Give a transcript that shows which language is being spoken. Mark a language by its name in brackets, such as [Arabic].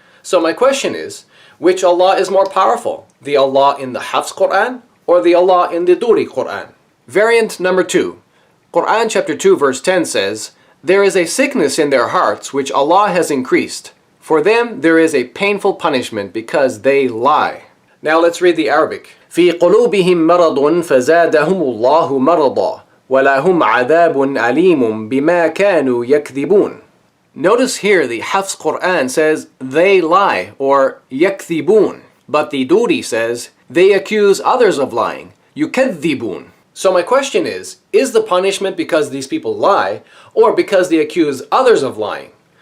[English] So my question is, which Allah is more powerful? The Allah in the Hafs Quran or the Allah in the Duri Quran? Variant number 2. Quran chapter 2 verse 10 says, "There is a sickness in their hearts which Allah has increased. For them there is a painful punishment because they lie." Now let's read the Arabic. [Arabic] في قلوبهم مرض فزادهم الله مرضا ولهم عذاب أليم بما كانوا يكذبون. [English] Notice here the Hafs Quran says they lie, or yakthibun, but the Duri says they accuse others of lying, yukadhibun. So my question is the punishment because these people lie, or because they accuse others of lying?